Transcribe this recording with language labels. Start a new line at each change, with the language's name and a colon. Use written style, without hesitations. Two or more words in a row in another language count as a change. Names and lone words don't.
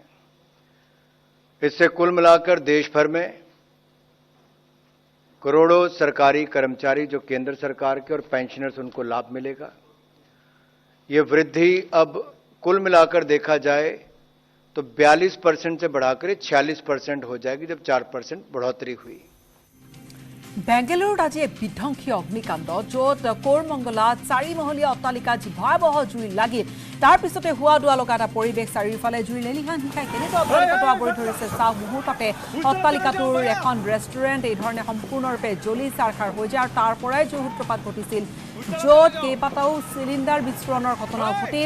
Hindi: इससे कुल मिलाकर देश भर में करोड़ों सरकारी कर्मचारी जो केंद्र सरकार के और पेंशनर्स उनको लाभ मिलेगा। ये वृद्धि अब कुल मिलाकर देखा जाए तो 42% से बढ़ाकर 46% हो जाएगी जब 4% बढ़ोतरी हुई।
Assamese: বেংগালুৰুত আজি বিধ্বংসী অগ্নিকাণ্ড য'ত কোৰমঙ্গলাত 4 মহলীয়া অট্টালিকা যি ভয়াৱহ জুই লাগিল তাৰ পিছতে হোৱা দুৱা লগা এটা পৰিৱেশ চাৰিওফালে জুই লেলিহান হিকাই কেনেকৈ অট্টালিকাটো আৱৰি ধৰিছে চাওঁ মুহূৰ্ততে অট্টালিকাটোৰ এখন ৰেষ্টুৰেণ্ট এই ধৰণে সম্পূৰ্ণৰূপে জ্বলি চাৰখাৰ হৈ যায় আৰু তাৰ পৰাই জুই সূত্ৰপাত ঘটিছিল য'ত কেইবাটাও চিলিণ্ডাৰ বিস্ফোৰণৰ ঘটনা ঘটিল।